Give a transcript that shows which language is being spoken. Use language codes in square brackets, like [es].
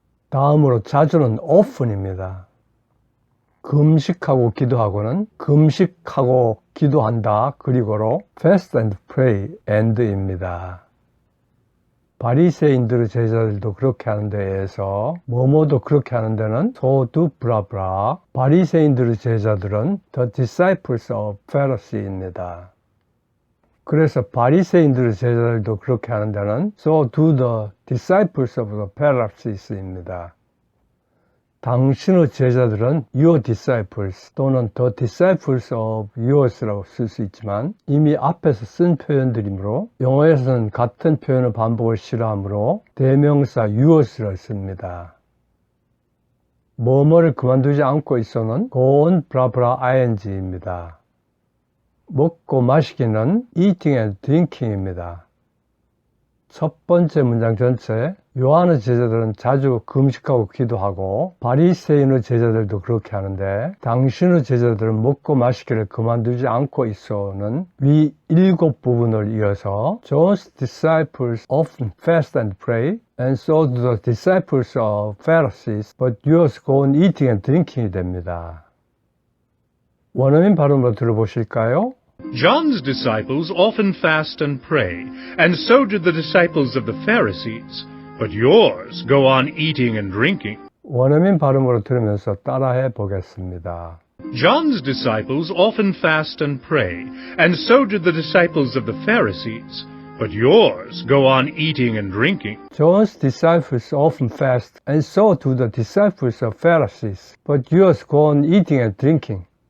[ko] 다음으로 자주는 often입니다. 금식하고 기도하고는 금식하고 기도한다 그리고로 [en] fast and pray and [ko] 입니다. 바리새인들의 제자들도 그렇게 하는 데에서 뭐뭐도 그렇게 하는 데는 [en] so do [ko] 브라브라. 바리새인들의 제자들은 [en] the disciples of Pharisee [ko] 입니다. 그래서 바리새인들의 제자들도 그렇게 하는 데는 [en] so do the disciples of the Pharisees입니다. [ko] 당신의 제자들은 [en] your disciples [ko] 또는 [en] the disciples of yours [ko] 라고 쓸 수 있지만 이미 앞에서 쓴 표현들이므로 영어에서는 같은 표현의 반복을 싫어하므로 대명사 yours를 씁니다. 뭐뭐를 그만두지 않고 있어는 [en] go on [ko] 브라브라 ing입니다. 먹고 마시기는 [en] eating and drinking [ko] 입니다. 첫 번째 문장 전체 요한의 제자들은 자주 금식하고 기도하고 바리새인의 제자들도 그렇게 하는데 당신의 제자들은 먹고 마시기를 그만두지 않고 있어는 위 7부분을 이어서 [en] John's disciples often fast and pray and so do the disciples of Pharisees but yours go on eating and drinking [ko] 이 됩니다. 원어민 발음으로 들어보실까요? [en] John's disciples often fast and pray, and so did the disciples of the Pharisees. But yours go on eating and drinking. [ko] 원어민 발음으로 들으면서 따라해 보겠습니다. [en] John's disciples often fast and pray, and so did the disciples of the Pharisees. But yours go on eating and drinking. John's disciples often fast, and so do the disciples of Pharisees. But yours go on eating and drinking.